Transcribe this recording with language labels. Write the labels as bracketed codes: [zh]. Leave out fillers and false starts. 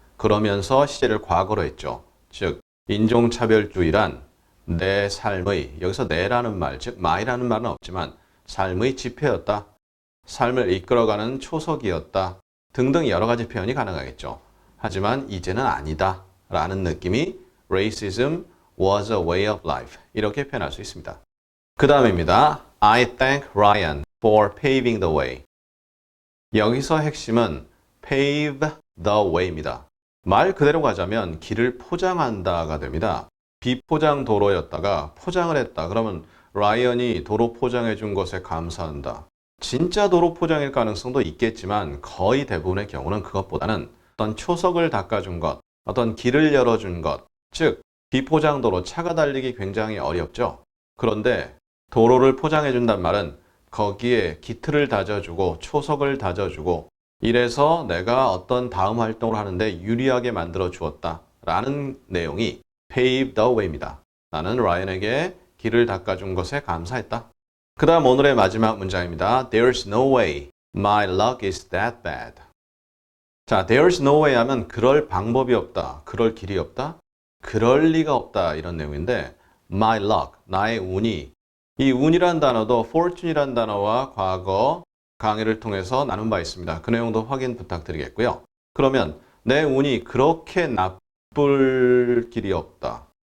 [ko] 그러면서 시제를 과거로 했죠. 즉 인종차별주의란 내 삶의, 여기서 내라는 말, 즉 my라는 말은 없지만 삶의 지표였다. 삶을 이끌어가는 초석이었다. 등등 여러 가지 표현이 가능하겠죠. 하지만 이제는 아니다. 라는 느낌이 [en] Racism was a way of life. [ko] 이렇게 표현할 수 있습니다. 그 다음입니다. [en] I thank Ryan for paving the way. [ko] 여기서 핵심은 [en] pave the way [ko] 입니다. 말 그대로 가자면 길을 포장한다가 됩니다. 비포장 도로였다가 포장을 했다. 그러면 라이언이 도로 포장해 준 것에 감사한다. 진짜 도로 포장일 가능성도 있겠지만 거의 대부분의 경우는 그것보다는 어떤 초석을 닦아준 것, 어떤 길을 열어준 것, 즉 비포장 도로, 차가 달리기 굉장히 어렵죠. 그런데 도로를 포장해 준단 말은 거기에 기틀을 다져주고 초석을 다져주고 이래서 내가 어떤 다음 활동을 하는데 유리하게 만들어 주었다 라는 내용이 [en] pave the way [ko] 입니다. 나는 라이언에게 길을 닦아준 것에 감사했다. 그 다음 오늘의 마지막 문장입니다. [en] There's no way my luck is that bad. [ko] 자, [en] there's no way [ko] 하면 그럴 방법이 없다, 그럴 길이 없다, 그럴 리가 없다 이런 내용인데 [en] my luck, [ko] 나의 운이, 이 운이란 단어도 fortune이란 단어와 과거 강의를 통해서 나눈 바 있습니다. 그 내용도 확인 부탁드리겠고요. 그러면 내 운이 그렇게 나쁠 길이 없다.